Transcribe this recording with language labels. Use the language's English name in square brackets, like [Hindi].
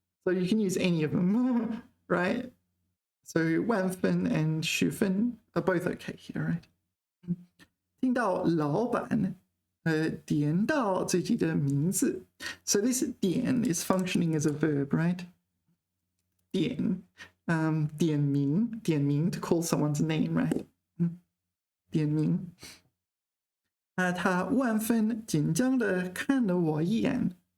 [English] So you can use any of them, right? So 万分 and 十分 are both okay here, right? [Chinese] 听到老板点到自己的名字。 [English] So this 点 is functioning as a verb, right? 点点名 to call someone's name, right? [Chinese] 点名。他万分紧张的看了我一眼。